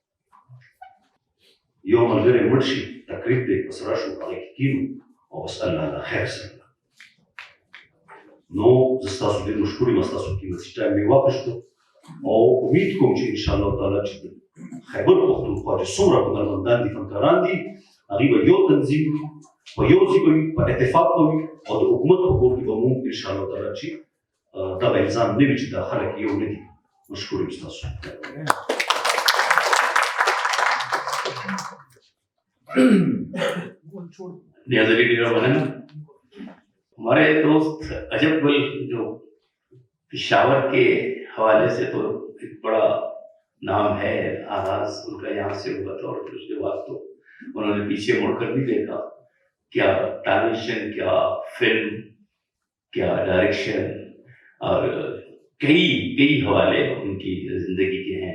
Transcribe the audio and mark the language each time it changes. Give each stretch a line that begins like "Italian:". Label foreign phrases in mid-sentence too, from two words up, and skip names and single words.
Pashto: یو ملګری مړ شي تقریب دی بس راشو هغې کې کښېنو او بس الله له خیر سره نو زه ستاسو ډېر مشکور یم ستاسو قیمتي ټایم مې واخیستو او امید کوم چې انشاءالله تعالی چې خیبر پښتونخوا چې څومره هنرمندان دي فنکاران دي هغوی به یو تنظیم وي په یو ځای به وي په اتفاق به وي او د حکومت په کور کې به مونږ انشاءالله تعالی چې دغه الزام نه وي چې دا خلک یو نه دي. مشکور یم ستاسو.
Urdu: نیاز علی ڈیرا مولانا ہمارے دوست عجب گل جو پشاور کے حوالے سے تو ایک بڑا نام ہے آغاز ان کا یہاں سے ہوا تھا اور پھر اس کے بعد تو انہوں نے پیچھے مڑ کر بھی دیکھا کیا ٹیلیویژن کیا فلم کیا ڈائریکشن اور کئی حوالے ان کی زندگی کے ہیں.